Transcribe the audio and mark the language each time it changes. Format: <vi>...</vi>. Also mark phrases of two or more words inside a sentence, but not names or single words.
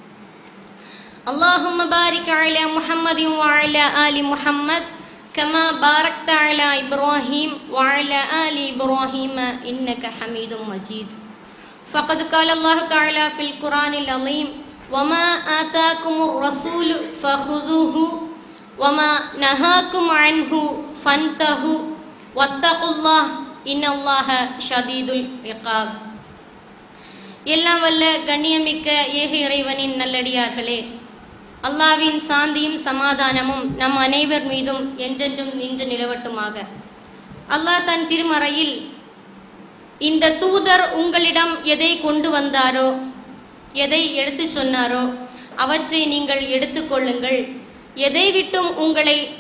<ar>اللهم بارك على محمد وعلى آل محمد كما باركت على إبراهيم وعلى آل إبراهيم إنك حميد مجيد. فقد قال الله تعالى في القرآن العظيم وما آتاكم الرسول فخذوه وما نهاكم عنه فانتهوا واتقوا الله إن الله شديد العقاب.</ar> <ta>எல்லாம் வல்ல கண்ணியமிக்க ஏக இறைவனின் நல்லடியார்களே, அல்லாஹ்வின் சாந்தியும் சமாதானமும் நம் அனைவர் மீதும் என்றென்றும் நின்று நிலவட்டுமாக. அல்லாஹ் தன் திருமறையில் இந்த தூதர் உங்களிடம் எதை கொண்டு வந்தாரோ, எதை எடுத்து சொன்னாரோ அவற்றை நீங்கள் எடுத்துக்கொள்ளுங்கள், எதை விட்டும் உங்களை</ta>